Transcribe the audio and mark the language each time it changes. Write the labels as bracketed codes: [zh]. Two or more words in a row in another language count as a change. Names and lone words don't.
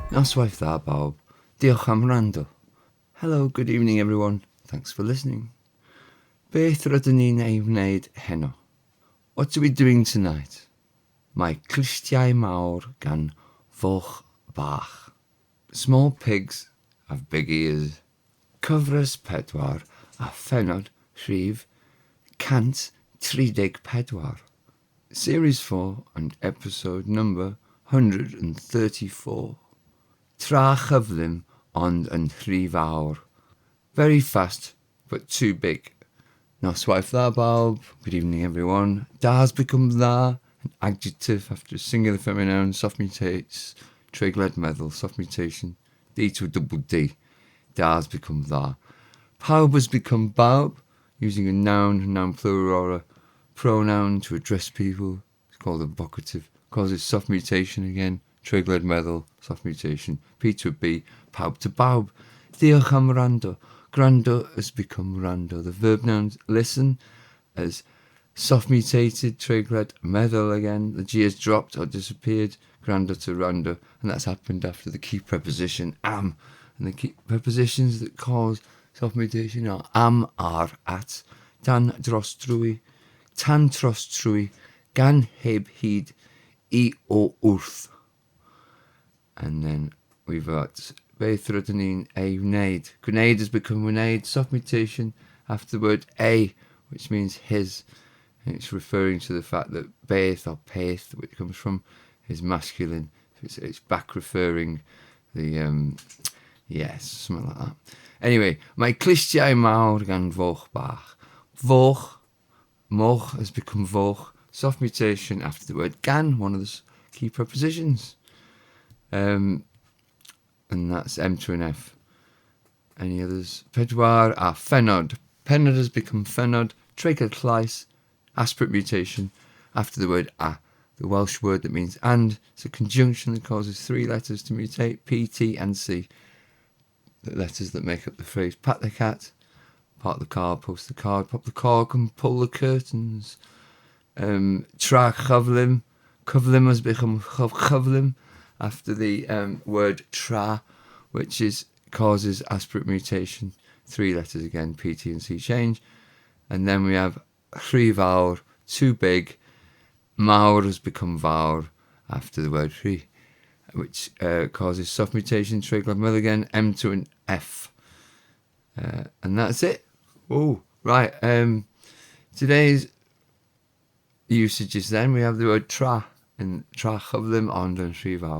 [cy] noswaith bawb. Diolch am wrando. [en] Hello, good evening everyone. Thanks for listening. [cy] Beth rydyn ni'n wneud heno. [en] What are we doing tonight? [cy] Mae clustiau mawr gan foch, bach. [en] Small pigs have big ears. [cy] Cyfres pedwar a phenod rhif cant 34. [en] Series 4 and episode number 134. [cy] Tra chyflym ond yn rhy fawr. [en] Very fast but too big. [cy] Noswaith bawb. [en] Good evening everyone. Da's become dda, an adjective after a singular feminine noun, soft mutates, [cy] treiglad meddwl, [en] soft mutation, D to a double D. Da's become dda. Pawb has become bawb, using a noun plural or a pronoun to address people. It's called a vocative. Causes soft mutation again. [cy] Treiglad meddwl, [en] soft mutation. P to a B, pawb to bawb. [cy] Diolch am wrando. [en] Wrando has become wrando. The verb noun listen has soft mutated, [cy] treiglad meddwl again. [en] The G has dropped or disappeared. Wrando to wrando. And that's happened after the key preposition am. And the key prepositions that cause soft mutation are am, are, at, [cy] dan dros drwy, tan tros trwy, gan heb hyd, I o wrth. [en] And then we've got [cy] Beth rydyn ni'n wneud. [en] Wneud has become wneud, soft mutation after the word a, which means his. And it's referring to the fact that Beth or Peth, which comes from, is masculine. It's back referring the, yes, something like that. Anyway, [cy] mae clustiau mawr gan foch, bach. [en] Foch, moch has become foch. Soft mutation after the word gan, one of the key prepositions. And that's M to an F. Any others? [cy] Pedwar a phenod. [en] Phenod has become phenod. [cy] Treiglad llais, [en] aspirate mutation after the word a. The Welsh word that means and. It's a conjunction that causes three letters to mutate, P, T and C. The letters that make up the phrase pat the cat, park the car, post the card, pop the cork and pull the curtains. [cy] Tra chyflym. [en] Cyflym has become chyflym after the word tra, which causes aspirate mutation. Three letters again, P, T and C change. And then we have [cy] rhy fawr, [en] too big. Mawr has become fawr after the word rhy, which causes soft mutation, [cy] treiglad meddwl [en] again, M to an F. And that's it. Oh, right. Today's usages then, we have the word tra, and [cy] tra chyflym ond yn rhy fawr.